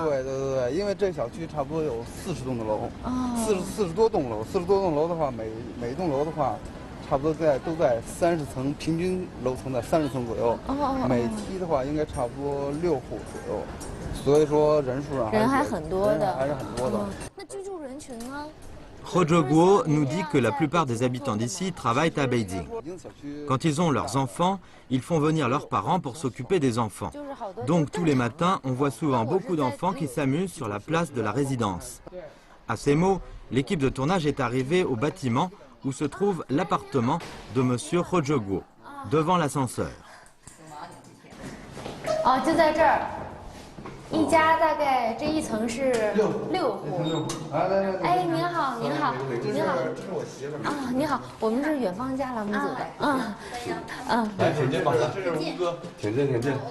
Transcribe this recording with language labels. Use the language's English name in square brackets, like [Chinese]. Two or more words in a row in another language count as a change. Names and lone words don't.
[Chinese] 对，因为这小区差不多有40栋的楼，40多栋楼，40多栋楼的话，每栋楼的话，差不多都在30层，平均楼层在30层左右。每梯的话应该差不多6户左右，所以说人数上人还很多的，还是很多的。那居住人群呢 [French] Rojoguo nous dit que la plupart des habitants d'ici travaillent à Beijing. Quand ils ont leurs enfants, ils font venir leurs parents pour s'occuper des enfants. Donc tous les matins, on voit souvent beaucoup d'enfants qui s'amusent sur la place de la résidence. À ces mots, l'équipe de tournage est arrivée au bâtiment où se trouve l'appartement de Monsieur Rojoguo, devant l'ascenseur. [Chinese] 哦，就在这儿。一家大概这一层是6户。哎，您好，您好，您好。这是我媳妇儿。啊，你好，我们是远方家栏目组的。来，挺近吧？这是吴哥。挺近。